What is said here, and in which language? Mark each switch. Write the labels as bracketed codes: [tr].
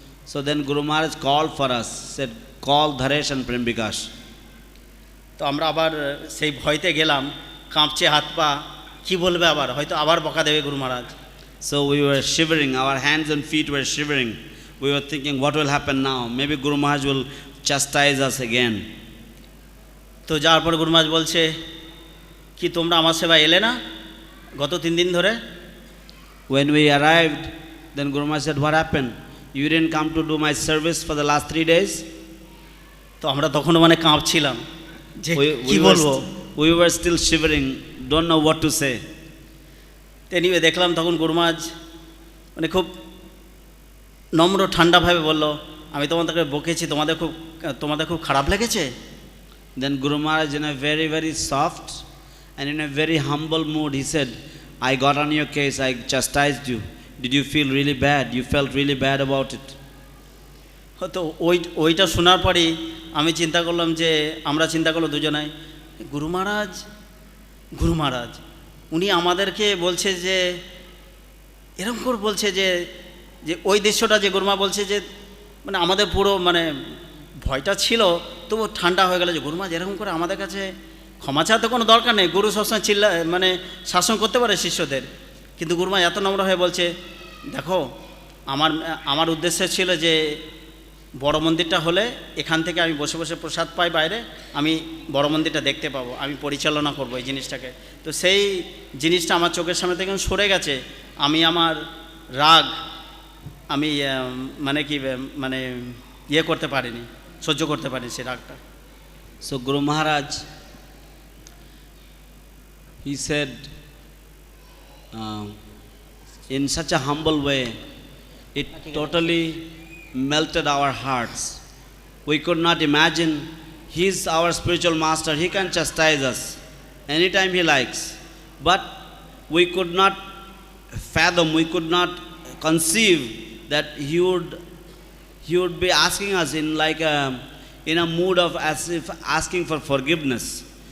[en] So then Guru Maharaj called for us, said, call Dharesh and Prem Bikash. [bn] তো আমরা আবার সেই ভয়তে গেলাম, কাঁপছে হাত পা, কি বলবে আবার, হয়তো আবার বকা দেবে গুরু মহারাজ। [en] So we were shivering, our hands and feet were shivering. We were thinking, what will happen now? Maybe Guru Maharaj will chastise us again. [bn] তো যাওয়ার পরে গুরু মহারাজ বলছে, কি তোমরা আমার সেবা এলে না গত 3 দিন ধরে? [en] When we arrived, then Guru Maharaj said, what happened? You didn't come to do my service for the last 3 days? [bn] তো আমরা তখনও মানে কাঁপছিলাম যে কি বলবো। [en] We were still shivering, don't know what to say. [bn] Anyway দেখলাম তখন গুরু মহারাজ মানে খুব নম্র ঠান্ডাভাবে বলল, আমি তোমাদেরকে বকেছি, তোমাদের খুব খারাপ লেগেছে? [en] Then Guru Maharaj, in a very, very soft and in a very humble mood, he said, I got on your case, I chastised you. Did you feel really bad? You felt really bad about it? [bn] তো ওইটা শোনার পরেই আমরা চিন্তা করলো দুজনাই, গুরু মহারাজ উনি আমাদেরকে বলছে যে এরকম করে বলছে যে ওই দৃশ্যটা যে গুরুমা বলছে যে মানে আমাদের পুরো মানে ভয়টা ছিল, তবু ঠান্ডা হয়ে গেল যে গুরুমা এরকম করে আমাদের কাছে ক্ষমা চাওয়ার কোনো দরকার নেই, গুরু সবসময় মানে শাসন করতে পারে শিষ্যদের, কিন্তু গুরুমা এত নম্র হয়ে বলছে, দেখো আমার উদ্দেশ্য ছিল যে বড় মন্দিরটা হলে এখান থেকে আমি বসে বসে প্রসাদ পাই বাইরে, আমি বড় মন্দিরটা দেখতে পাবো, আমি পরিচালনা করবো এই জিনিসটাকে। তো সেই জিনিসটা আমার চোখের সামনে থেকে সরে গেছে, আমি আমার রাগ আমি মানে করতে পারিনি, সহ্য করতে পারিনি সেই রাগটা। [en] So Guru Maharaj, he said in such a humble way, it totally melted our hearts. We could not imagine, he's our spiritual master, he can chastise us anytime he likes, but we could not fathom, we could not conceive that he would be asking us in a mood of as if asking for forgiveness.